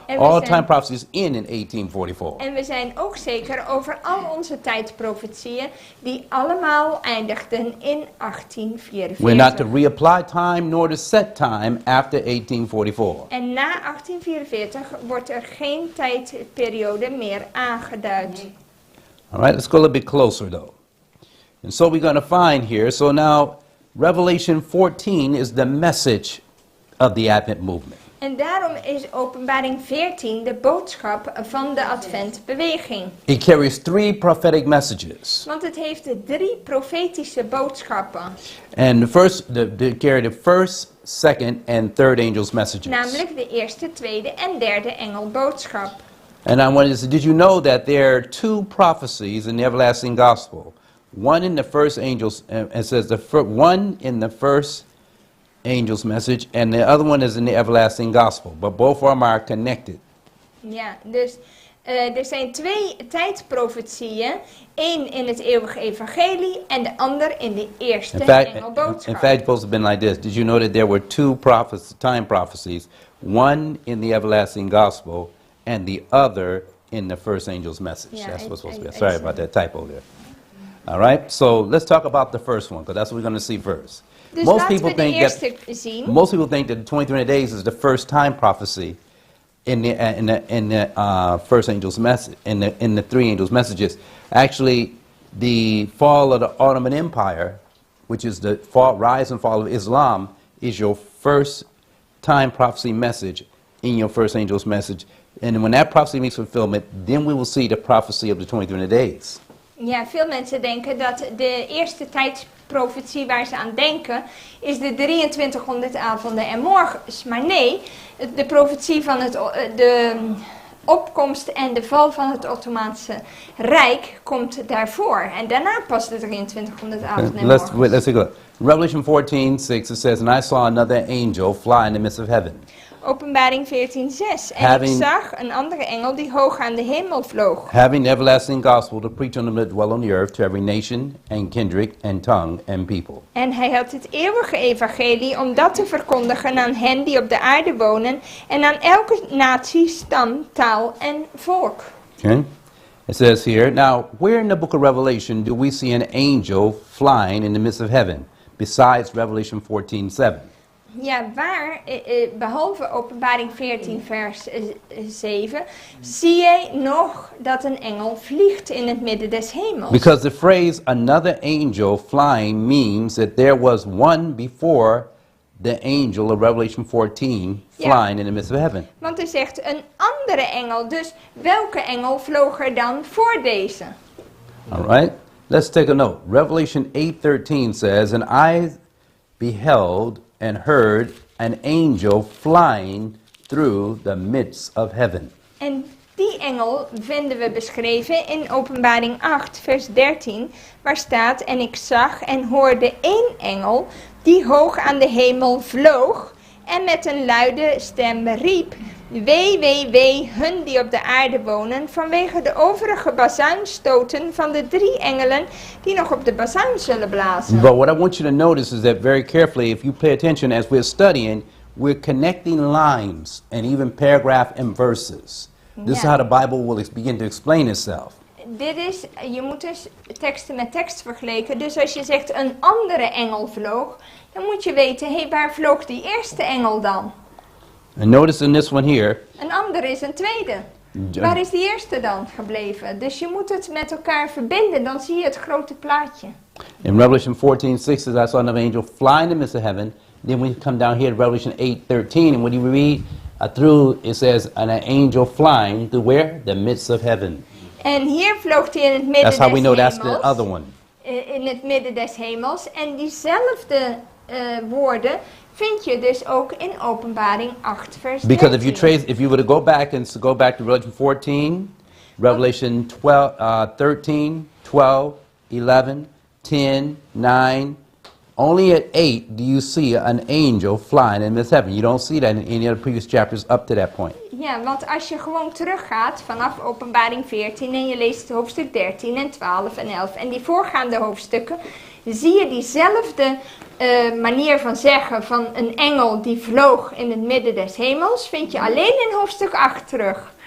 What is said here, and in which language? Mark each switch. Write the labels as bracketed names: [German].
[Dutch] En we [English] All [Dutch] zijn- [English] time prophecies end in 1844. [Dutch] En we zijn ook zeker over al onze tijdsprofetieën die allemaal eindigden in 1844. [English] We're not to reapply time nor to set time after 1844. [Dutch] En na 1844 wordt er geen tijdperiode meer aangeduid. [English] All right, let's go a little bit closer though. And so we're going to find here, so now Revelation 14 is the message of the Advent movement. [Dutch] En daarom is Openbaring 14 de boodschap van de Adventbeweging. [English] It carries 3 prophetic messages. [Dutch] Want het heeft de 3 profetische boodschappen. [English] And they carry the first, second, and third angels' messages. [Dutch] Namelijk de eerste, tweede en derde engelboodschap. [English] And I wanted to say, did you know that there are 2 prophecies in the everlasting gospel? One in the first angels, it says one in the first angel's message, and the other one is in the everlasting gospel. But both of them are connected. [Dutch] Ja, dus er zijn 2 tijdprofetieën. Één in het eeuwige evangelie en de ander in de eerste [English] In fact, [Dutch] engelboodschap. [English] it's supposed to have been like this. Did you know that there were 2 time prophecies? One in the everlasting gospel, and the other in the first angel's message. Yeah, That's what's supposed to be. I Sorry see. about that typo there. All right, so let's talk about the first one, because that's what we're going to see first. [Dutch] Dus laten we de eerste zien. [English] Most people think that the 23 days is the first time prophecy in the first angel's message, in the 3 angels' messages. Actually, the fall of the Ottoman Empire, which is the rise and fall of Islam, is your first time prophecy message in your first angel's message. And when that prophecy meets fulfillment, then we will see the prophecy of the 23 days. [Dutch] Ja, veel mensen denken dat de eerste tijdsprofetie waar ze aan denken is de 2300 avonden en morgens. Maar nee, de profetie van de opkomst en de val van het Ottomaanse Rijk komt daarvoor. En daarna pas de 2300 avonden en [English] Let's [Dutch] morgens. [English] take a look. Revelation 14:6, it says, "And I saw another angel fly in the midst of heaven." [Dutch] Openbaring 14:6. En [English] Having- [Dutch] ik zag een andere engel die hoog aan de hemel vloog. [English] Having the everlasting gospel to preach unto them that dwell on the earth, to every nation and kindred and tongue and people. [Dutch] En hij had het eeuwige evangelie om dat te verkondigen aan hen die op de aarde wonen en aan elke natie, stam, taal en volk. [English] Okay? It says here, now, where in the book of Revelation do we see an angel flying in the midst of heaven, besides Revelation 14:7? [Dutch] Ja, waar, behalve Openbaring 14 vers 7, zie jij nog dat een engel vliegt in het midden des hemels. [English] Because the phrase another angel flying means that there was one before the angel of Revelation 14 [Dutch] Ja. [English] flying in the midst of heaven. [Dutch] Want er zegt een andere engel, dus welke engel vloog er dan voor deze? [English] All right? Let's take a note. Revelation 8:13 says, "And I beheld and heard an angel flying through the midst of heaven." [Dutch] En die engel vinden we beschreven in Openbaring 8, vers 13, waar staat: En ik zag en hoorde één engel die hoog aan de hemel vloog en met een luide stem riep: Wee, wee, wee, hun die op de aarde wonen, vanwege de overige bazuinstoten van de 3 engelen die nog op de bazuin zullen blazen. [English] But what I want you to notice is that very carefully, if you pay attention as we're studying, we're connecting lines and even paragraph and verses. This is Yeah. how the Bible will begin to explain itself. [Dutch] Je moet dus teksten met tekst vergelijken. Dus als je zegt een andere engel vloog, dan moet je weten, hé, waar vloog die eerste engel dan? [English] And notice in this one here, [Dutch] Een ander is een tweede. Ja. Waar is die eerste dan gebleven? Dus je moet het met elkaar verbinden, dan zie je het grote plaatje. [English] in Revelation 14:6 says, "I saw another angel fly in the midst of heaven." Then we come down here to Revelation 8:13, and when you read through, it says, "And an angel flying to where? The midst of heaven." [Dutch] En hier vloog hij in het midden [English] That's how we [Dutch] des [English] know that's [Dutch] hemels. [English] the other one. [Dutch] In het midden des hemels. En diezelfde woorden vind je dus ook in Openbaring 8 vers 13. [English] Because if you were to go back to Revelation 14, Revelation 13, 12, 11, 10, 9, only at 8 do you see an angel flying in this heaven. You don't see that in any of the previous chapters up to that point. [Dutch] Ja, want als je gewoon teruggaat vanaf Openbaring 14 en je leest hoofdstuk 13 en 12 en 11 en die voorgaande hoofdstukken, zie je diezelfde manier van zeggen van een engel die vloog in het midden des hemels, vind je alleen in hoofdstuk 8 terug.